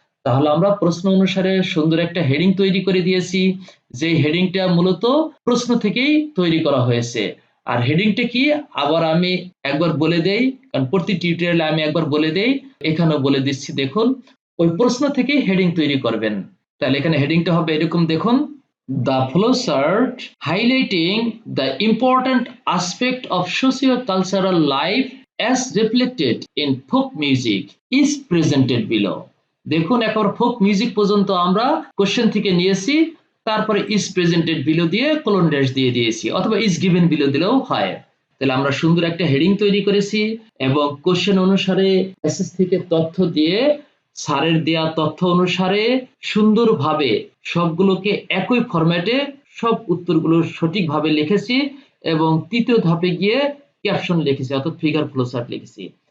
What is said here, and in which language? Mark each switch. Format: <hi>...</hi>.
<bn>তাহলে আমরা প্রশ্ন অনুসারে সুন্দর একটা হেডিং তৈরি করে দিয়েছি, যে হেডিংটা মূলত প্রশ্ন থেকেই তৈরি করা হয়েছে। আর হেডিংটা কি আবার আমি একবার বলে দেই, কারণ প্রতি টিউটোরিয়ালে আমি একবার বলে দেই, এখানেও বলে দিচ্ছি। দেখুন ওই প্রশ্ন থেকেই হেডিং তৈরি করবেন। তাহলে এখানে হেডিংটা হবে এরকম, দেখুন,</bn> <en>the flowchart highlighting the important aspect of socio-cultural life as reflected in folk music is presented below।</en> <bn>দেখুন একবার ফোক মিউজিক পর্যন্ত আমরা কোশ্চেন থেকে নিয়েছি, তারপরে</bn> <en>is presented below</en> <bn>দিয়ে কোলন ড্যাশ দিয়ে দিয়েছি, অথবা</bn> <en>is given below</en> <bn>দিলেও হয়। তাহলে আমরা সুন্দর একটা হেডিং তৈরি করেছি এবং কোশ্চেন অনুসারে প্যাসেজ থেকে তথ্য দিয়ে স্যারের দেয়া তথ্য অনুসারে সুন্দরভাবে সবগুলোকে একই ফরম্যাটে সব উত্তরগুলো সঠিকভাবে লিখেছি এবং তৃতীয় ধাপে গিয়ে ক্যাপশন লিখেছি, অর্থাৎ ফিগার ফ্লোচার্ট লিখেছি।</bn>